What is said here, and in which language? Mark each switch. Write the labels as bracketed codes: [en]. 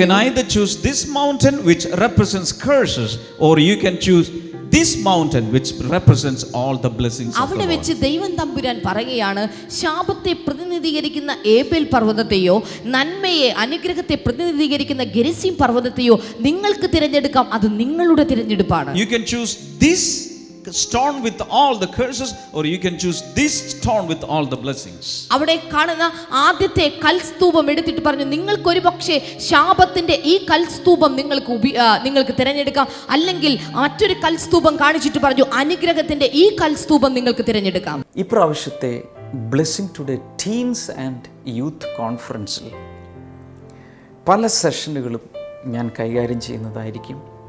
[en] can either choose this mountain which represents curses or you can choose this mountain which represents all the blessings of the [ml] അവിടെ [en] Lord. [ml] വെച്ച് ദൈവം തമ്പുരാൻ പറയുകയാണ്, ശാപത്തെ പ്രതിനിധീകരിക്കുന്ന ഏബേൽ പർവ്വതത്തെയോ നന്മയെ അനുഗ്രഹത്തെ പ്രതിനിധീകരിക്കുന്ന ഗെരിസീം പർവ്വതത്തെയോ നിങ്ങൾക്ക് തിരഞ്ഞെടുക്കാം, അത് നിങ്ങളുടെ തിരഞ്ഞെടുപ്പാണ്. [en] You can choose this stone with all the curses or you can choose this stone with all the blessings. [ml] അവിടെ കാണുന്ന ആദ്യത്തെ കൽസ്തൂപം എടുത്തിട്ട് പറഞ്ഞു, നിങ്ങൾക്കൊരു പക്ഷേ ശാപത്തിന്റെ ഈ കൽസ്തൂപം നിങ്ങൾക്ക് തിരഞ്ഞെടുക്കാം, അല്ലെങ്കിൽ മറ്റൊരു കൽസ്തൂപം കാണിച്ചിട്ട് പറഞ്ഞു അനുഗ്രഹത്തിന്റെ ഈ കൽസ്തൂപം നിങ്ങൾക്ക് തിരഞ്ഞെടുക്കാം. ഇപ്രാവശ്യത്തെ blessing today teens and youth കോൺഫറൻസിൽ പല സെഷനുകളും ഞാൻ കൈകാര്യം ചെയ്യുന്നതായിരിക്കും.